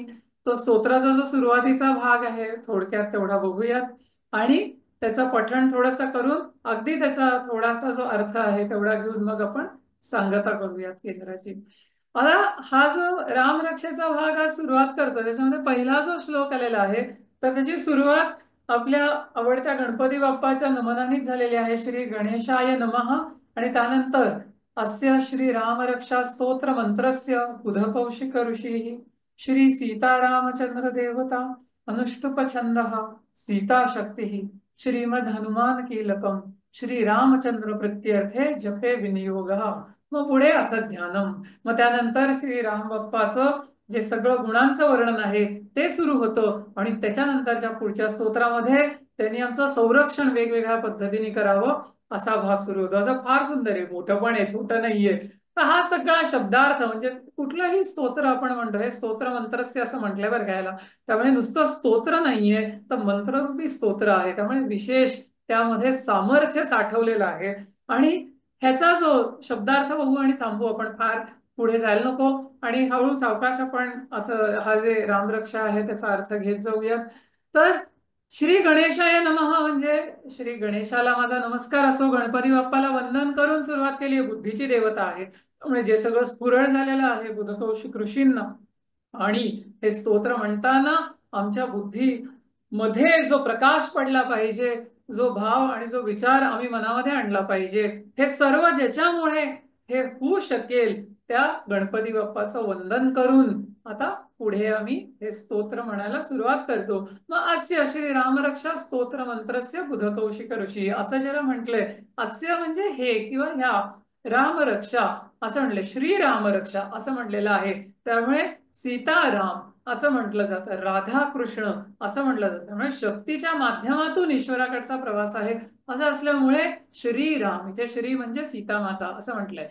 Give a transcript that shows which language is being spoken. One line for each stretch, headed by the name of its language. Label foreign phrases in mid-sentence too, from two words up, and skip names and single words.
Marathi: तो स्तोत्राचा जो सुरुवातीचा भाग आहे थोडक्यात तेवढा बघूयात, आणि त्याचं पठण थोडंसं करून अगदी त्याचा थोडासा जो अर्थ आहे तेवढा घेऊन मग आपण सांगता करूयात केंद्राची. आता हा जो रामरक्षेचा भाग आज सुरुवात करतो त्याच्यामध्ये पहिला जो श्लोक आलेला आहे तर त्याची सुरुवात आपल्या आवडत्या गणपती बाप्पाच्या नमनानेच झालेली आहे,
Sanskrit: श्री गणेशाय नमः.
Marathi: आणि त्यानंतर
Sanskrit: अस्य श्री रामरक्षा स्तोत्र मंत्रस्य बुध कौशिक ऋषी श्री सीतारामचंद्र देवता अनुष्टुप छंद सीता शक्ति श्रीमद हनुमान कीलकम श्री रामचंद्र प्रत्यर्थे जपे विनियोग
Marathi: मग पुढे
Sanskrit: अथ ध्यानम,
Marathi: मग त्यानंतर श्री राम बाप्पाचं जे सगळं गुणांचं वर्णन आहे ते सुरू होतं आणि त्याच्यानंतरच्या पुढच्या स्तोत्रामध्ये त्यांनी आमचं संरक्षण वेगवेगळ्या पद्धतीने करावं असा भाग सुरू होतो. असं फार सुंदर आहे, मोठं पण आहे, छोटं नाहीये. तर हा सगळा शब्दार्थ म्हणजे कुठलंही स्तोत्र आपण म्हणतो हे
Sanskrit: स्तोत्र मंत्रस्य
Marathi: असं म्हटलंय बरं घ्यायला, त्यामुळे नुसतं स्तोत्र नाहीये तर मंत्ररूपी स्तोत्र आहे, त्यामुळे विशेष त्यामध्ये सामर्थ्य साठवलेलं आहे. आणि ह्याचा जो शब्दार्थ बघू आणि थांबू, आपण फार पुढे जायला नको आणि हळू सावकाश आपण आता हा जे रामरक्षा आहे त्याचा अर्थ घेत जाऊयात. तर
Sanskrit: श्री गणेशाय नमः
Marathi: म्हणजे श्री गणेशाला माझा नमस्कार असो, गणपती बाप्पाला वंदन करून सुरुवात केली. बुद्धीची देवता आहे, त्यामुळे जे सगळं स्फुरण झालेलं आहे बुधकौशिक ऋषींना, आणि हे स्तोत्र म्हणताना आमच्या बुद्धी मध्ये जो प्रकाश पडला पाहिजे, जो भाव आणि जो विचार आम्ही मनामध्ये आणला पाहिजे, हे सर्व ज्याच्यामुळे हे होऊ शकेल त्या गणपती बाप्पाचं वंदन करून आता पुढे आम्ही हे स्तोत्र म्हणायला सुरुवात करतो. मग
Sanskrit: अस्य श्री रामरक्षा स्तोत्र मंत्रस्य बुधकौशिक ऋषी
Marathi: असं ज्याला म्हटलंय, अस्य म्हणजे हे किंवा ह्या, रामरक्षा असं म्हटलंय, श्री रामरक्षा असं म्हटलेलं आहे. त्यामुळे सीताराम असं म्हटलं जातं, राधाकृष्ण असं म्हटलं जातं. त्यामुळे शक्तीच्या माध्यमातून ईश्वराकडचा प्रवास आहे असं असल्यामुळे श्रीराम, इथे श्री म्हणजे सीतामाता असं म्हटलंय.